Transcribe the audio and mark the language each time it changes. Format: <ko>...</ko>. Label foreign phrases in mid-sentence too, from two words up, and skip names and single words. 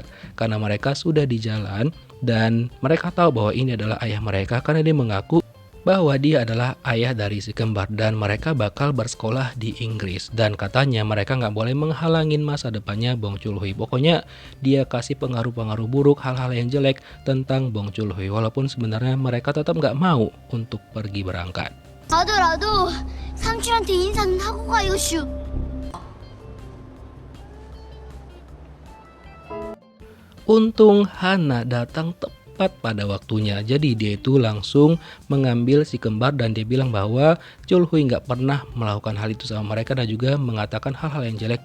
<id>Karena mereka sudah di jalan dan mereka tahu bahwa ini adalah ayah mereka, karena dia mengaku bahwa dia adalah ayah dari si kembar dan mereka bakal bersekolah di Inggris. Dan katanya mereka nggak boleh menghalangin masa depannya Bong Chulhui. Pokoknya dia kasih pengaruh-pengaruh buruk, hal-hal yang jelek tentang Bong Chulhui. Walaupun sebenarnya mereka tetap nggak mau untuk pergi berangkat.</id> <ko>하더라도 삼촌한테 인사는 하고 가요, 슈.</ko> <id>Untung Hana datang tepat pada waktunya. Jadi dia itu langsung mengambil si kembar dan dia bilang bahwa Chulhui nggak pernah melakukan hal itu sama mereka, dan juga mengatakan hal-hal yang jelek.</id>